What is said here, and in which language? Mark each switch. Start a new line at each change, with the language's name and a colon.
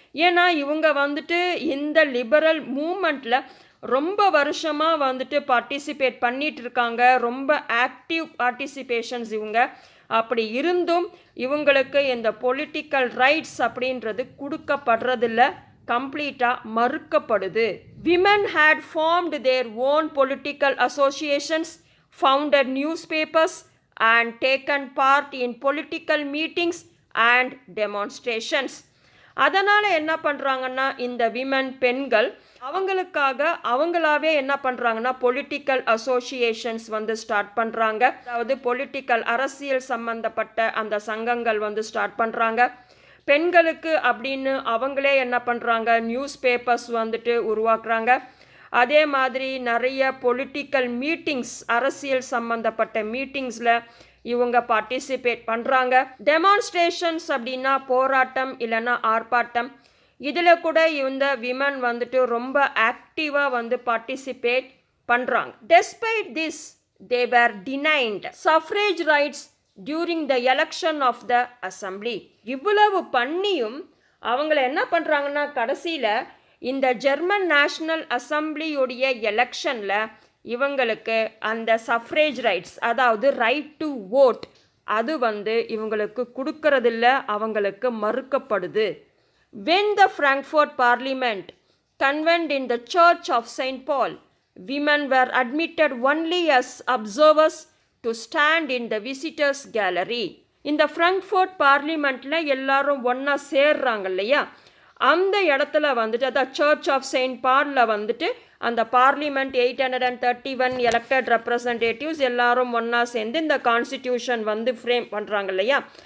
Tamil: ஏன்னா இவங்க வந்துட்டு இந்த லிபரல் மூமெண்ட்டில் ரொம்ப வருஷமாக வந்துட்டு பார்ட்டிசிபேட் பண்ணிட்டு இருக்காங்க, ரொம்ப ஆக்டிவ் பார்ட்டிசிபேஷன்ஸ் இவங்க. அப்படி இருந்தும் இவங்களுக்கு இந்த பொலிட்டிக்கல் ரைட்ஸ் அப்படின்றது கொடுக்கப்படுறதில்ல, கம்ப்ளீட்டாக மறுக்கப்படுது.
English: Women had formed their own political associations, founded newspapers and taken part in political meetings and demonstrations.
Tamil: அதனால் என்ன பண்ணுறாங்கன்னா இந்த விமன் பெண்கள் அவங்களாவே என்ன பண்ணுறாங்கன்னா பொலிட்டிக்கல் அசோசியேஷன்ஸ் வந்து ஸ்டார்ட் பண்ணுறாங்க. அதாவது பொலிட்டிக்கல் அரசியல் சம்பந்தப்பட்ட அந்த சங்கங்கள் வந்து ஸ்டார்ட் பண்ணுறாங்க. பெண்களுக்கு அப்படின்னு அவங்களே என்ன பண்ணுறாங்க, நியூஸ் பேப்பர்ஸ் வந்துட்டு உருவாக்குறாங்க. அதே மாதிரி நிறைய பொலிட்டிக்கல் மீட்டிங்ஸ், அரசியல் சம்பந்தப்பட்ட மீட்டிங்ஸில் இவங்க பார்ட்டிசிபேட் பண்ணுறாங்க. டெமான்ஸ்ட்ரேஷன்ஸ் அப்படின்னா போராட்டம் இல்லைன்னா ஆர்ப்பாட்டம், இதில் கூட இந்த விமன் வந்துட்டு ரொம்ப ஆக்டிவாக வந்து பார்ட்டிசிபேட் பண்ணுறாங்க.
English: Despite this they were denied suffrage rights during the election of the assembly.
Tamil: இவ்வளவு பண்ணியும் அவங்கள என்ன பண்ணுறாங்கன்னா கடைசியில் இந்த ஜெர்மன் நேஷ்னல் அசம்பிளியுடைய எலெக்ஷனில் இவங்களுக்கு அந்த சஃப்ரேஜ் ரைட்ஸ், அதாவது ரைட் டு ஓட், அது வந்து இவங்களுக்கு கொடுக்கறதில்ல, அவங்களுக்கு மறுக்கப்படுது.
English: When the Frankfurt Parliament convened in the Church of St. Paul, women were admitted only as observers to stand in the visitors gallery.
Tamil: இந்த ஃப்ராங்க்ஃபர்ட் பார்லிமெண்ட்டில் எல்லாரும் ஒன்றா சேர்றாங்க இல்லையா, அந்த இடத்துல வந்துட்டு அதான் சர்ச் ஆஃப் செயின்ட் பாலில் வந்துட்டு அந்த பார்லிமெண்ட் 831 எலெக்டட் ரெப்ரசன்டேட்டிவ்ஸ் எல்லாரும் ஒன்றா சேர்ந்து இந்த கான்ஸ்டிடியூஷன் வந்து ஃப்ரேம் பண்ணுறாங்க இல்லையா.